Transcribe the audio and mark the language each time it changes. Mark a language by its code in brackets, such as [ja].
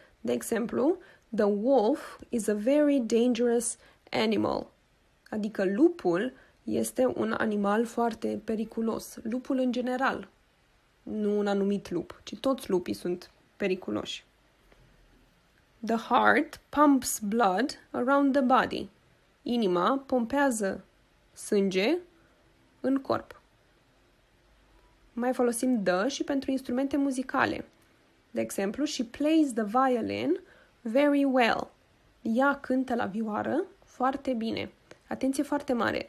[ro] De exemplu, [en] the wolf is a very dangerous animal. [ro] Adică lupul este un animal foarte periculos. Lupul în general, nu un anumit lup, ci toți lupii sunt periculoși. [en] The heart pumps blood around the body. [ro] Inima pompează sânge în corp. Mai folosim the și pentru instrumente muzicale. De exemplu, [en] she plays the violin very well. [ro] Ea cântă la vioară foarte bine. Atenție foarte mare!